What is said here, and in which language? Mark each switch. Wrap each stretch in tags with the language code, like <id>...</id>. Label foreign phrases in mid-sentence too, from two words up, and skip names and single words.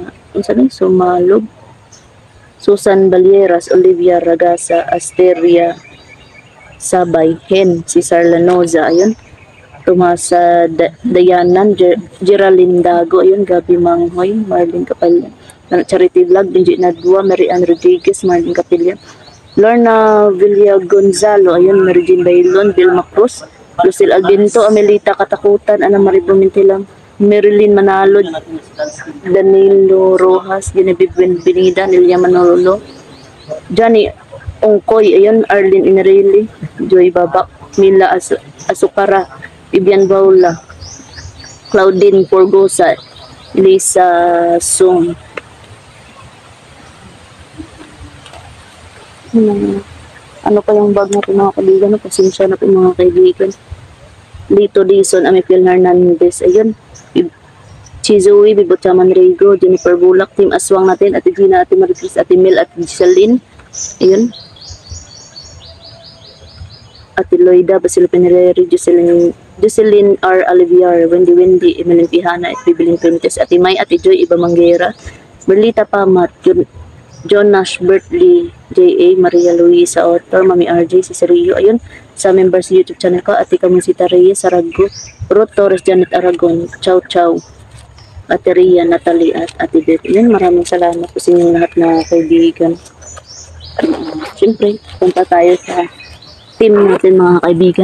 <tl>Sumalog, Susan Balieras, Olivia Ragasa, Asteria sa Bayhen, si Sarlanoza, ayun. Tomasa Dayanan, Geraldine Dago, ayun, Gabi Manghoy, Marlene Kapalyan, Charity Vlog, Benji Nadwa, Mary Ann Rodriguez, Marlene Kapalyan, Lorna Villa Gonzalo, ayun, Mary Jean Bailon, Vilma Cruz, Lucille Albinto, Amelita Katakutan, Ana Marie Bumintilang, Marilyn Manalod, Danilo Rojas, Genevieve Benida, Nelia Manolo, Johnny Ongkoy, ayun, Arlene Inarelli, Joy Babak, Mila Asukara, Vivian Baula, Claudine Porgosa, Lisa Sung. Ano pa yung bag natin mga kaibigan? Pasensya na po mga kaibigan. Lito Dizon, Amipil Hernandez, ayun. Chizoe, Bibochaman Rego, Jennifer Bulak, Team Aswang natin, Ate Gina, Ate Maricris, Ate Mel, Ate Giseline, ayun. Ate Loida, Basil Penereri, Jocelyn R. Aliviar, Wendy, Emeline Pihana, at Bibilin Primites, Ate May, Ate Joy, Iba Manguera, Berlita Pamat, John Nash, Bertley, J.A., Maria Luisa Otor, Mami RJ, si Serio, ayun, sa</tl> <en>members YouTube channel</en> <tl>ko, Ate Kamusita Reyes, Sarago, Ruth Torres, Janet Aragon, Chow, Ate Ria, Natalie, at Ate Beth. Ayun, maraming salamat po sa inyong lahat na kaibigan. Siyempre, punta tayo sa team natin mga kaibigan.</tl>